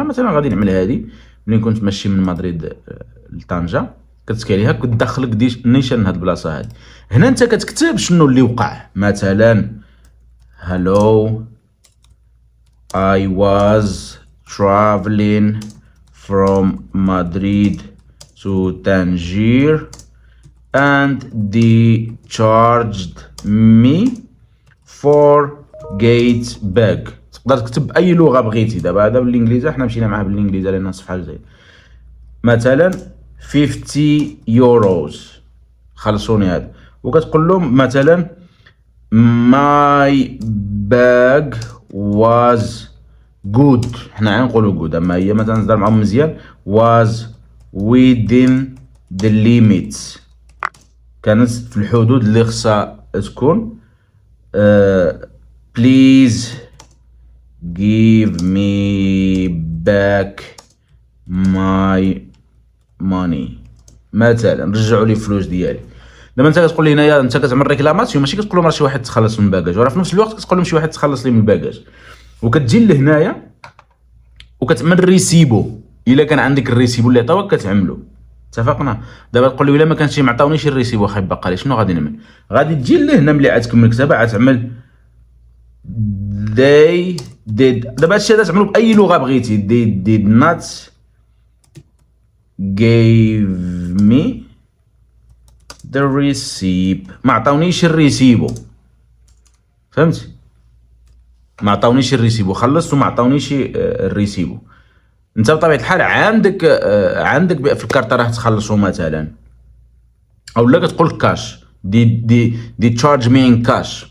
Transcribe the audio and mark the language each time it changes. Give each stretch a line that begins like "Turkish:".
Arabic: انا مثلا غادي نعمل هذه ملي كنت ماشي من مدريد لطنجه، كتسكي عليها كتدخلك نيشان هاد البلاصه هادي. هنا انت كتكتب شنو اللي وقع، مثلا
English: hello I was traveling from Madrid to Tangier and they charged me for gate bag.
Arabic: تقدر تكتب اي لغه بغيتي. دابا هذا بالانجليزي، حنا مشينا معاه بالانجليزي لان الصفحه زايد. مثلا 50 يوروز خلصوني هذا. وكتقول لهم مثلا
English: my bag was good.
Arabic: حنا غنقولوا
English: good،
Arabic: اما هي مثلا تهضر معاهم مزيان
English: was within the limits،
Arabic: كانت في الحدود اللي خصها تكون.
English: please give me back my money.
Arabic: مثلا رجعوا لي الفلوس ديالي. دابا انت كتقول لي هنايا انت كتعمل ريكلاماسيون، ماشي كتقول لهم راه شي واحد تخلص من الباكاج، وراه في نفس الوقت كتقول لهم شي واحد تخلص لي من الباكاج. وكتجي لهنايا وكتعمل ريسيبو. الا كان عندك الريسيبو اللي عطاوك كتعملو. اتفقنا؟ دابا تقول لي الا ما كانش ما عطاونيش الريسيبو اخاي باقا لي، شنو غادي نعمل؟ غادي تجي لهنا ملي عاد تكمل الكتابه عاد تعمل
English: they did.
Arabic: دابا هادشي هذا تعملو باي لغه بغيتي.
English: they did not give me the receipt.
Arabic: ما عطاونيش الريسيبو، فهمتي؟ ما عطاونيش الريسيبو، خلصت وما عطاونيش الريسيبو. انت بطبيعه الحال عندك في الكارطه راه تخلصوا مثلا، او لا كتقول كاش
English: The charge me in cash.